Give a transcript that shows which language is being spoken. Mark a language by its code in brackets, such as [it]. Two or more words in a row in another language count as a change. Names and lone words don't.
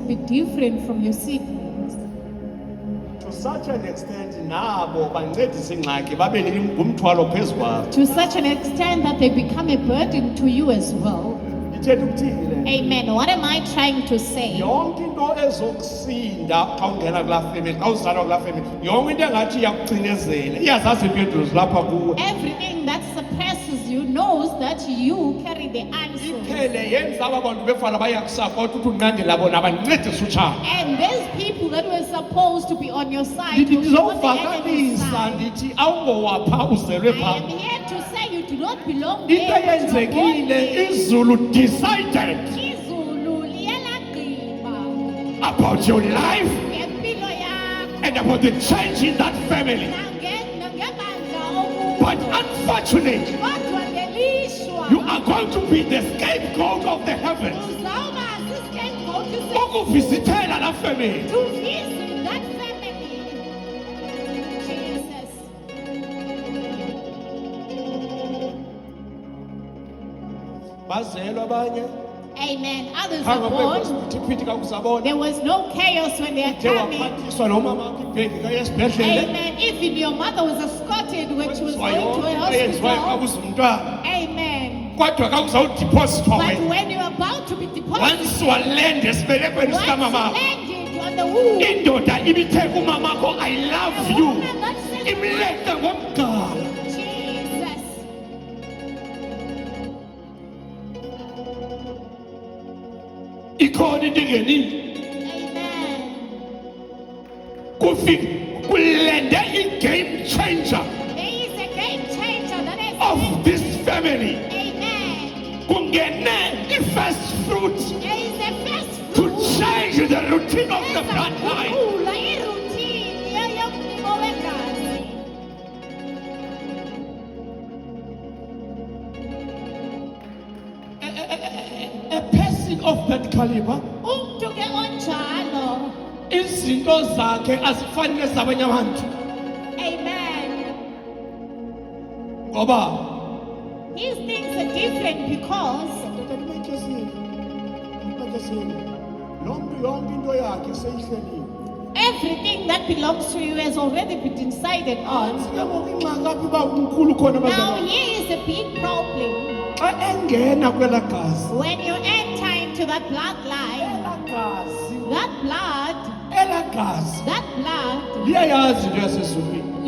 [en] be different from your siblings. To such an extent [xh] nabo bancedisa ingxaki babe ngumthwalo phezu kwabo. [en] To such an extent that they become a burden to you as well. [xh] Ithetha ukuthini le? [en] Amen. What am I trying to say? [xh] Yonke into ezokusinda xa ungena kulaa family, xa uzalwa kulaa family, yonke into engathi iyakucinezela iyazazi impendulo lapha kuwe. [en] Everything that suppresses you knows that you carry the answers. [xh] Iphele yenza aba bantu befana bayakusapota ukuthi unqandela bona bancedise utshaba. [en] And these people that were supposed to be on your side [xh] Ndithi [en] will be on the enemy's [xh] ndizovakalisa [en] side. [xh] ndithi awungowapha uzelwe [en] I [xh] phaa. [en] am here to say you do not belong [xh] Into [en] there. but you are born [xh] eyenzekile [en] there. [xh] izulu decided Izulu liyalagqiba [en] about your life [xh] ngempilo yakho [en] and about the change in that family. [xh] nangebandla okulo. [en] But unfortunately, [xh] Kodwa ngelishwa [en] you are going to be the scapegoat of the heavens. [xh] uzawuba si-scapegoat Ukuvisithela la family. [en] to visit that family. Jesus. [xh] Bazelwe abanye. [en] Amen. Others are [xh] Phambi [en] born. [xh] kwesiphithiphithi kakusabona. [en] There was no chaos when they are [xh] Uthe [en] coming. [xh] waphathiswa nomama wakho ibhedi kayesibhedlele. Amen. [en] Even your mother was escorted when she was going to a [xh] Eyenziwayo [en] hospital. [xh] kakuze umntwana. Amen. Kodwa kakuzawudiphosithwa [en] But [xh] wena. [en] when you're about to be deposited, [xh] Once walenda esibelekweni [en] once you [xh] sikamama. [en] landed on the womb, [xh] Indoda ibithe kumamakho I [en] a love you. woman that said, [xh] Imlete ngomgala. Jesus. Ikhona into engenile. Amen. Kulende i- [en] game changer There is a game changer that is of this family. Amen. [xh] Kungene i- [en] first fruit There is a first to fruit. change the routine of the bloodline. [xh] Ezaguqula iroutine yomnimo wegazi. [en] A person of that caliber, [xh] Umntu ke onjalo. izinto zakhe azifani nezabanye abantu. Amen. Ngoba [en] These things are different because [xh] nomntu yonke into yakhe seyihleliwe. [en] everything that belongs to you has already been decided on. [xh] Ke ngoku ingxaki apha iba mkhulu khona [en] Now [xh] bazalwane. [en] here is a big problem. [xh] Xa engena kwela gazi, [en] When you enter into that bloodline, [xh] ela gazi, [en] that blood [xh] liyayazi into yasezulwini.